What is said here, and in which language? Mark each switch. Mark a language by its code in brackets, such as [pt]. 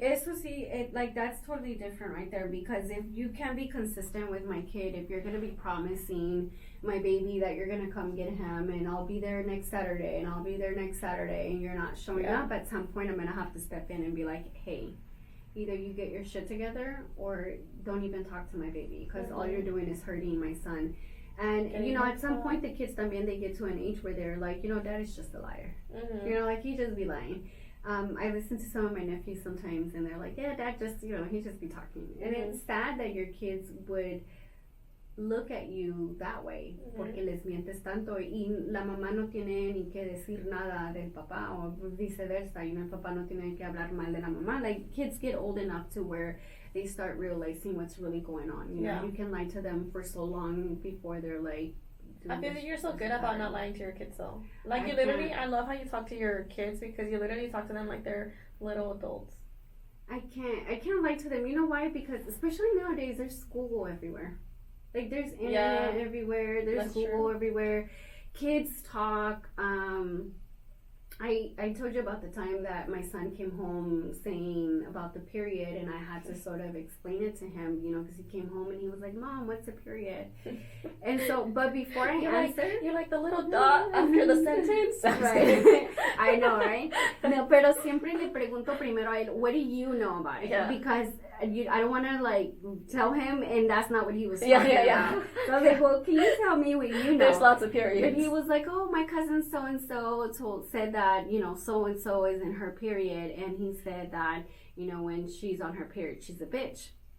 [es] Eso sí, [en] like that's totally different right there, because if you can be consistent with my kid, if you're gonna be promising my baby that you're gonna come get him and I'll be there next Saturday and I'll be there next Saturday, and you're not showing up, at some point I'm gonna have to step in and be like, hey, either you get your shit together or don't even talk to my baby, because all you're doing is hurting my son. And, you know, at some point, the kids también, they get to an age where they're like, you know, dad is just a liar. You know, like, he just be lying. I listen to some of my nephews sometimes, and they're like, yeah, dad just, you know, he just be talking. And it's sad that your kids would look at you that way, [es] porque les mientes tanto, y la mamá [en] no tiene ni que decir nada del papá, o viceversa, you know, [es] el papá no tiene que hablar mal de la mamá. [en] Like, kids get old enough to where they start realizing what's really going on. You know, you can lie to them for so long before they're like. I feel that you're so good about not lying to your kids, though. Like, you literally, I love how you talk to your kids, because you literally talk to them like they're little adults. I can't lie to them. You know why? Because especially nowadays, there's school everywhere. Like, there's internet everywhere. There's Google everywhere. Kids talk. I told you about the time that my son came home saying about the period, and I had to sort of explain it to him, you know, because he came home and he was like, Mom, what's a period? And so, but before I answered... You're like the little dot after the sentence. Right. I know, right? [es] No, pero siempre le pregunto primero a él, [en] what do you know about it? Yeah. Because I don't want to, like, tell him, and that's not what he was talking about. So I was like, well, can you tell me what you know? There's lots of periods. But he was like, oh, my cousin so-and-so said that, you know, so-and-so is in her period, and he said that, you know, when she's on her period, she's a bitch.